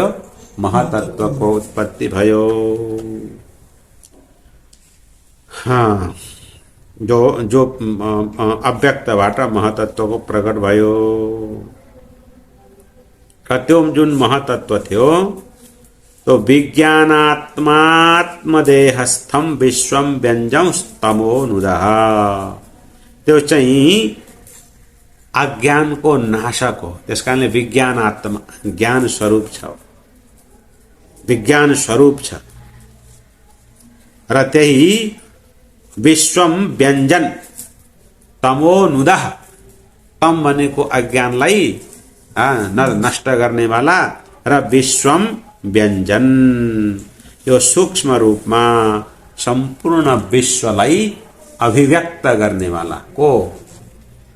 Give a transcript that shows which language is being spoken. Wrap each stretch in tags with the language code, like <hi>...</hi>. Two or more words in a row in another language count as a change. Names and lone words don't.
<ne>महतत्वको उत्पत्ति भयो। हाँ, जो अव्यक्तबाट महतत्वको प्रकट भयो। त्यो जुन महतत्व थियो तो</ne> <sa>विज्ञानात्मात्मदेहस्थम विश्वम व्यञ्जं स्तमोनुदः,</sa> <ne>त्यो चाहिँ अज्ञानको नाशक हो। त्यसकारणले विज्ञानात्मा ज्ञान स्वरूप छ, विज्ञान स्वरूप छ र त्यही</ne> <sa>विश्वम व्यञ्जन तमोनुदः,</sa> <ne>तम भनेको अज्ञानलाई नष्ट गर्नेवाला र</ne> <sa>विश्वम व्यञ्जन</sa> <ne>यो सूक्ष्म रूपमा सम्पूर्ण विश्वलाई अभिव्यक्त गर्नेवाला को महतत्व।</ne>